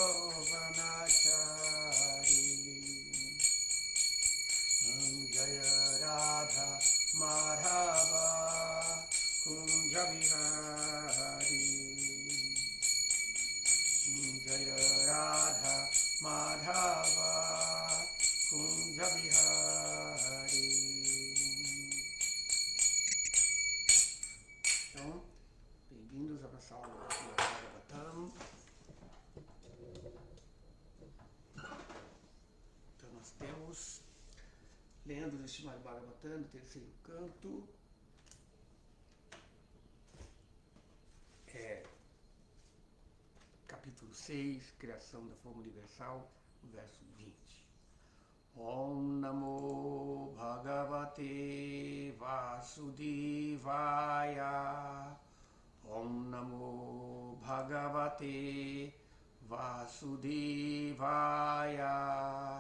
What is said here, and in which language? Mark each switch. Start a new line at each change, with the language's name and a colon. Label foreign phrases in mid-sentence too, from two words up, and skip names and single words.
Sanskrit: Vanachari Jaya Radha Madhava Kunja Vihari Jaya Radha Madhava Kunja Vihari.
Portuguese: Então, bem-vindos à nossa aula do Bhagavatam. Então nós temos lendo do Srimad Bhagavatam, no terceiro canto, capítulo 6, Criação da Forma Universal, verso 20.
Sanskrit: Om Namo Bhagavate Vasudevaya. Om Namo Bhagavate Vasudevaya.